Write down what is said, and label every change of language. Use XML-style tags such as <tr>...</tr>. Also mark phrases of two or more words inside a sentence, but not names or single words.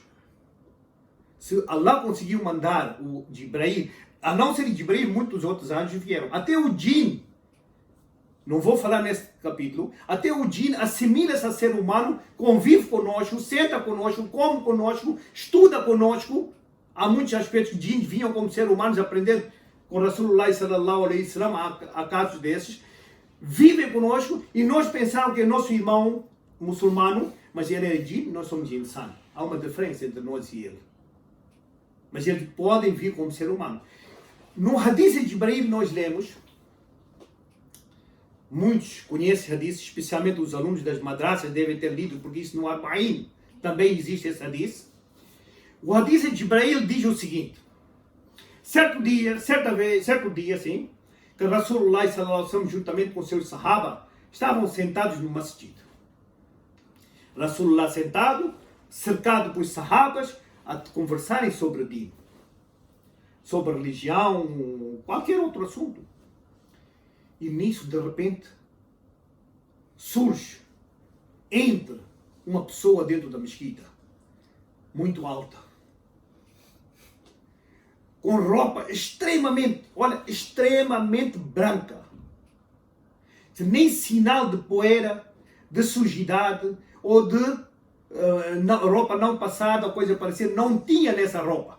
<pt>Se Allah conseguiu mandar o Jibrail, a não ser Jibrail, muitos outros anjos vieram. Até o Jinn, não vou falar nesse capítulo, até o Jinn assimila-se a ser humano, convive conosco, senta conosco, come conosco, estuda conosco. Há muitos aspectos que Jinn vinham como ser humanos aprender com</pt> <ar>رسول الله صلى الله عليه وسلم,</ar> <pt>há casos desses. Vivem conosco e nós pensamos que é nosso irmão muçulmano, mas ele é Jinn, nós somos insan. Há uma diferença entre nós e ele. Mas eles podem vir como ser humano. No hadith de Jibrail nós lemos, muitos conhecem hadith, especialmente os alunos das madrasas devem ter lido, porque isso no Arba'in também existe esse hadith. O hadith de Jibrail diz o seguinte: certo dia, assim, que</pt> <ar>رسول الله صلى الله عليه وسلم,</ar> <pt>juntamente com seus sahaba, estavam sentados no masjid. Rasulullah sentado, cercado por sahabas, a conversarem sobre o din, sobre religião, qualquer outro assunto. E nisso, de repente, entra uma pessoa dentro da mesquita, muito alta, com roupa extremamente branca, nem sinal de poeira, de sujidade ou de roupa não passada, coisa parecida, não tinha nessa roupa.</pt>